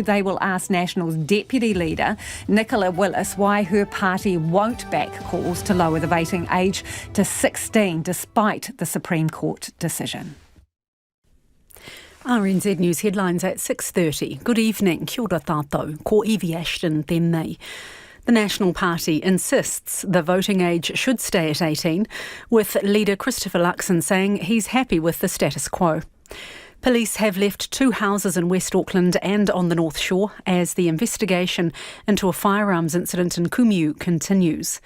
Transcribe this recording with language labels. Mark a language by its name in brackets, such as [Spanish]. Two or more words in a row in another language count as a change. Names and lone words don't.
[English] They will ask National's Deputy Leader, Nicola Willis, why her party won't back calls to lower the voting age to 16 despite the Supreme Court decision. RNZ News headlines at 6:30. Good evening. [Māori] Kia ora tātou. Ko Evie Ashton tēnei. [English] The National Party insists the voting age should stay at 18, with leader Christopher Luxon saying he's happy with the status quo. Police have left 2 houses in West Auckland and on the North Shore as the investigation into a firearms incident in Kumeu continues.